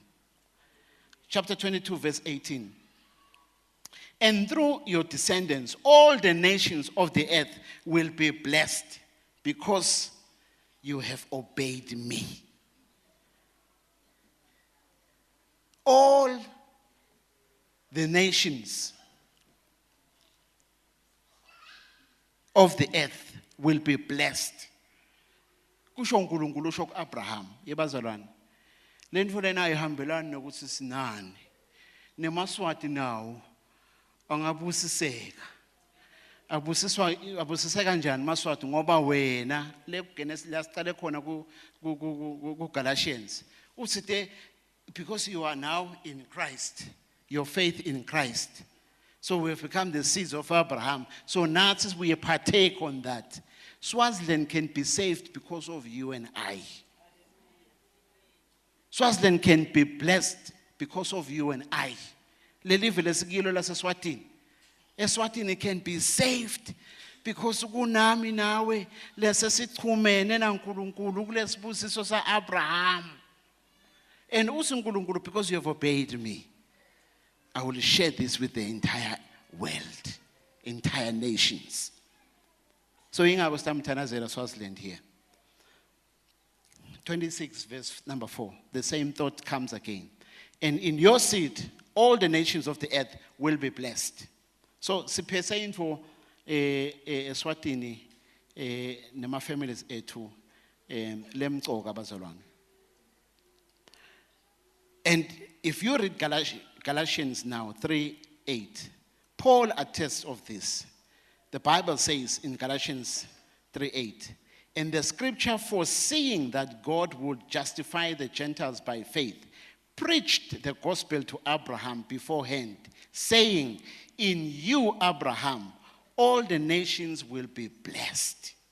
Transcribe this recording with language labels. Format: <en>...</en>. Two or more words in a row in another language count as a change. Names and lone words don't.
<en>Chapter 22 verse 18. And through your descendants all the nations of the earth will be blessed because you have obeyed me. All the nations of the earth will be blessed.</en> <ss>Kusho uNkulunkulu usho kuAbraham, yebazalwane. Le ntfo lena ayihambelani nokuthi sinani. NeMaswati nawo angabusiseka. Abusiseka kanjani Maswati ngoba wena le Genesis lasiqale khona ku Galatians.</ss> <en>Uthi because you are now in Christ, your faith in Christ. So we have become the seeds of Abraham. So now since we partake on that, Swaziland can be saved because of you and I. Swaziland can be blessed because of you and I.</en> <ss>Lelive lesikilo laseSwatini.</ss> <en>Eswatini can be saved because</en> <ss>kunami nawe lesesichumene naNkulunkulu kulesibusiso saAbraham.</ss> <en>And also uNkulunkulu, because you have obeyed me, I will share this with the entire world, entire nations.</en> <ss>So ingako sitamthanazela Swaziland here.</ss> <en>26 verse number 4. The same thought comes again. And in your seed, all the nations of the earth will be blessed.</en> <ss>So siphethe info eSwatini nema families ethu lemcoka bazalwane.</ss> <en>And if you read Galatians now 3:8, Paul attests of this. The Bible says in Galatians 3:8, and the scripture foreseeing that God would justify the Gentiles by faith, preached the gospel to Abraham beforehand, saying, in you, Abraham, all the nations will be blessed.</en>